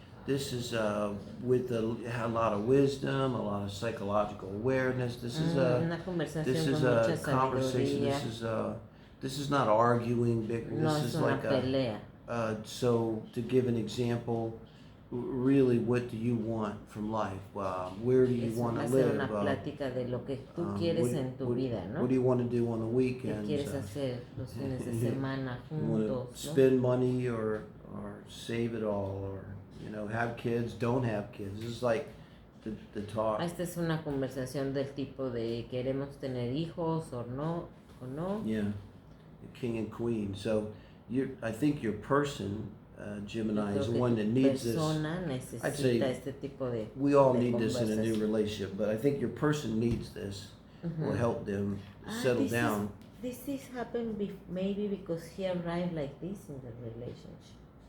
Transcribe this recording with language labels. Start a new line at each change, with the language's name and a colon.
English: This is with a lot of wisdom, a lot of psychological awareness. This is a conversation. This is not arguing. This is like
Spanish: pelea.
English: So to give an example, really, what do you want from life? Where do you want to live?
Spanish: Una plática de lo que tú quieres en tu vida, ¿no?
English: What do you want to do on the weekends?
Spanish: ¿Qué quieres hacer los fines de semana juntos?
English: Spend money or save it all, or have kids, don't have kids. This is like the talk.
Spanish: Esta es una conversación del tipo de queremos tener hijos o no.
English: Yeah, the king and queen. So I think your person, Gemini, is the one that needs this. I'd say
Spanish: este tipo de
English: we all need this in a new relationship, but I think your person needs this. Will help them settle down. This happened maybe because he arrived like this in the relationship.